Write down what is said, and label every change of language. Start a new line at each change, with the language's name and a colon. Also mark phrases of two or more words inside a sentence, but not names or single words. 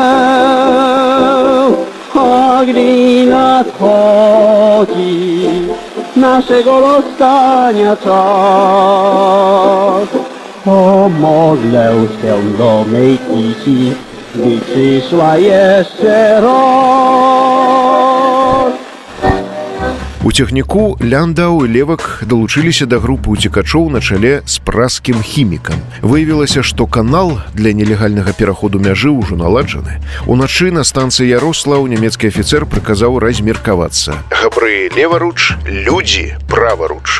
Polish: A gdy nadchodzi naszego rozstania czas, to modlę się do mej kici, by przyszła jeszcze raz.
Belarusian: У цягніку Ляндау і Левак далучыліся да групы уцекачоў на чале з праскім хімікам. Выявілася, што канал для нелегальнага пераходу мяжы ўжо наладжаны. Уначы на станцыі Ярослаў нямецкі афіцэр прыказаў размеркавацца. Габрэі леваруч, людзі праваруч.